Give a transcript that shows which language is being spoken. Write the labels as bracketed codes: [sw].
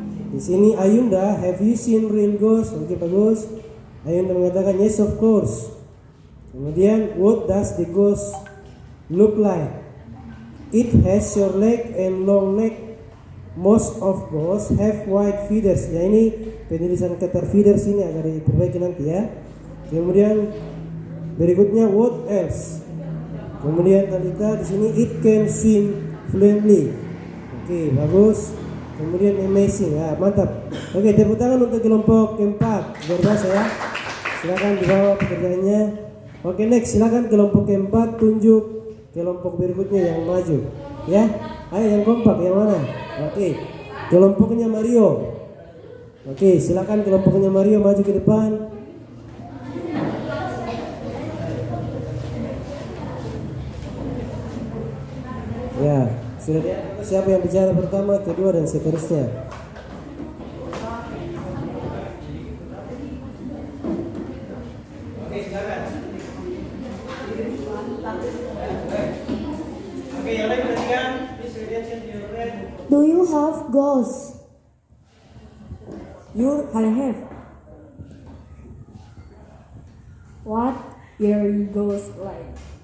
[id] Di sini Ayunda, [en] have you seen real ghost? [id] Oke, bagus. [en] Ayunda mengatakan yes of course. Kemudian what does the ghost look like? It has short leg and long neck. Most of ghosts have white feathers. [id] Ya, ini penulisan kata feathers ini agar diperbaiki nanti ya. Kemudian berikutnya [en] what else? [id] Kemudian Talita di sini [en] it can swim fluently. [id] Oke, bagus. Kemudian amazing. Ya, mantap. Oke, tepuk tangan untuk kelompok keempat. Luar biasa ya. Silakan dibawa pekerjaannya. Oke, next silakan kelompok keempat tunjuk kelompok berikutnya yang maju. Ya. Ayo yang kompak yang mana? Oke. Kelompoknya Mario. Oke, silakan kelompoknya Mario maju ke depan. Ya, sudah lihat siapa yang bicara pertama, kedua dan seterusnya. Oke, silakan. Oke, yang lain perhatikan. [en] Please reaction to your friend. Do you have ghosts? I have. What your ghost like?